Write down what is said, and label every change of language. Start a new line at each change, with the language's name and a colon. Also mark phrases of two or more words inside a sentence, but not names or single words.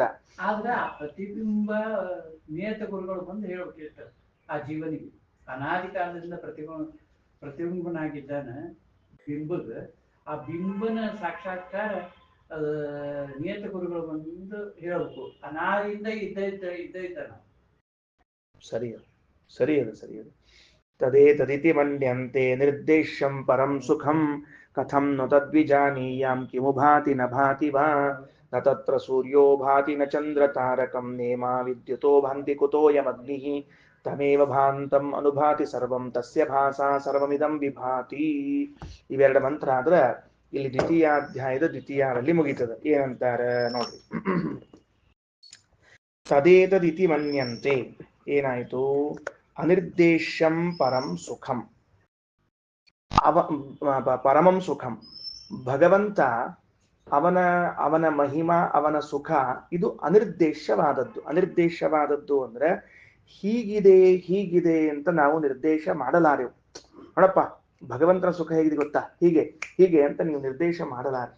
Kannada: ಆದ್ರೆ ಆ ಪ್ರತಿಬಿಂಬ ನಿಯತ ಗುರುಗಳು ಬಂದು ಹೇಳ್ಬೇಕು ಆ ಜೀವನಿಗೆ ಅನಾದಿ ಕಾಲದಿಂದ ಪ್ರತಿಬಿಂಬನಾಗಿದ್ದಾನ ಬಿಂಬದ, ಆ ಬಿಂಬನ ಸಾಕ್ಷಾತ್ಕಾರ ನಿಯತ ಗುರುಗಳು ಬಂದು ಹೇಳ್ಬೇಕು. ಅನಾದಿಯಿಂದ ಇದ್ದಾನ. ಸರಿ ಅದು.
Sanskrit: ತದೇ ತದಿತಿ ಮನ್ಯಂತೆ ನಿರ್ದೇಶ್ಯಂ ಪರಂ ಸುಖಂ ಕಥಂ ನ ತದ್ವಿಜಾನೀಯಾಂ ಕಿಮು ಭಾತಿ ನ ಭಾತಿ ವಾ ನ ತತ್ರ ಸೂರ್ಯೋ ಭಾತಿ ನ ಚಂದ್ರ ತಾರಕಂ ನೇಮಾ ವಿದ್ಯುತೋ ಭಾಂತಿ ಕುತೋಯಮಗ್ನಿಃ ತಮೇವ ಭಾಂತಂ ಅನುಭಾತಿ ಸರ್ವಂ ತಸ್ಯ ಭಾಸಾ ಸರ್ವಮಿದಂ ವಿಭಾತಿ.
Kannada: ಇವೆರಡು ಮಂತ್ರ ಆದ್ರೆ ಇಲ್ಲಿ ದ್ವಿತೀಯಾಧ್ಯಾಯದ ದ್ವಿತೀಯದಲ್ಲಿ ಮುಗೀತದೆ. ಏನಂತಾರ ನೋಡ್ರಿ.
Sanskrit: ತದೇತದಿತಿ ಮನ್ಯಂತೆ
Kannada: ಏನಾಯ್ತು?
Sanskrit: ಅನಿರ್ದೇಶ್ಯಂ ಪರಂ ಸುಖಂ ಪರಮಂ ಸುಖಂ.
Kannada: ಭಗವಂತ ಅವನ ಮಹಿಮಾ ಅವನ ಸುಖ ಇದು ಅನಿರ್ದೇಶವಾದದ್ದು ಅಂದ್ರೆ ಹೀಗಿದೆ ಅಂತ ನಾವು ನಿರ್ದೇಶ ಮಾಡಲಾರೆವು. ನೋಡಪ್ಪ ಭಗವಂತನ ಸುಖ ಹೇಗಿದೆ ಗೊತ್ತಾ, ಹೀಗೆ ಅಂತ ನೀವು ನಿರ್ದೇಶ ಮಾಡಲಾರ್ತೀವಿ.